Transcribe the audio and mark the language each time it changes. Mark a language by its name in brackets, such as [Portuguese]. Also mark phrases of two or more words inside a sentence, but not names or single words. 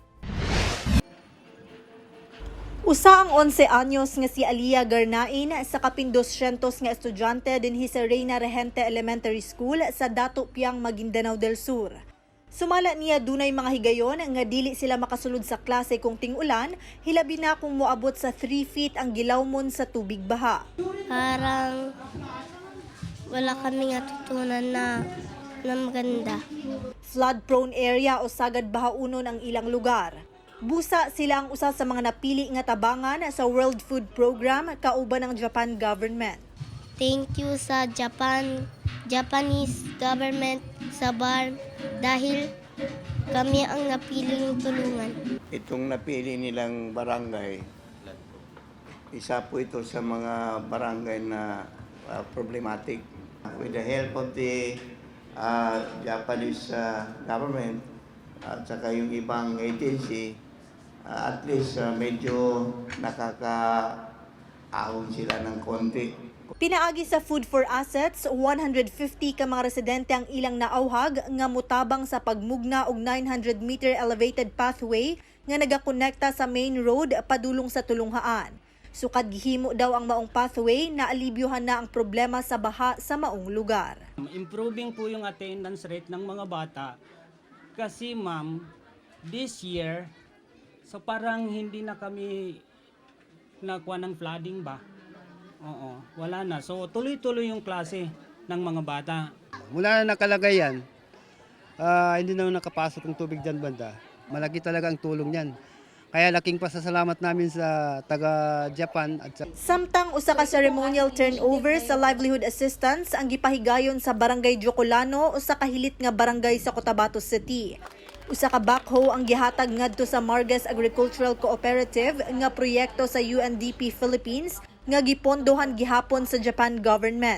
[Cebuano] Usa ang 11 anyos nga si Alia Garnain sa kapin 200 nga estudyante dinhi sa Reina Regente Elementary School sa Dato Piang, Maguindanao del Sur. Sumala niya dunay mga higayon nga dili sila makasulod sa klase kung ting-ulan, hilabi na kung moabot sa 3 feet ang gilawmon sa tubig baha. [Filipino] Parang wala kami natutunan na maganda. [English] Flood-prone area [Cebuano] o sagad bahaunon ang ilang lugar. Busa sila ang usa sa mga napili nga tabangan sa World Food Program kauban ng [English] Japan government. Thank you [Filipino] sa Japanese government sa BARM dahil kami ang napiling tulungan. Itong napili nilang barangay, isa po ito sa mga barangay na problematic. [English] With the help of the Japanese government [Filipino] at saka yung ibang agency, at least medyo nakakaahon sila ng konti. [Cebuano] Pinaagi sa Food for Assets, 150 ka mga residente ang ilang naauhag nga mutabang sa pagmugna og [English] 900-meter elevated pathway [Cebuano] nga nagakonekta sa [English] main road [Cebuano] padulong sa Tulunghaan. Sukad gihimo daw ang maong pathway na alibyohan na ang problema sa baha sa maong lugar. [Filipino] Improving po yung [English] attendance rate [Filipino] ng mga bata kasi ma'am, [English] this year, [Filipino] so parang hindi na kami nakuha ng flooding ba? Oo, wala na. So tuloy-tuloy yung klase ng mga bata. Mula na nakalagay yan, hindi na nakapasok ng tubig dyan banda. Malaki talaga ang tulong yan. Kaya laking pasasalamat namin sa taga-Japan at sa... [Cebuano] Samtang usa ka [English] ceremonial turnover [Cebuano] sa [English] livelihood assistance [Cebuano] ang gipahigayon sa Barangay Jocolano o sa kahilit nga barangay sa Cotabato City. Usa ka backhoe ang gihatag ngadto sa Margas Agricultural Cooperative nga proyekto sa UNDP Philippines nga gipondohan gihapon sa [English] Japan government.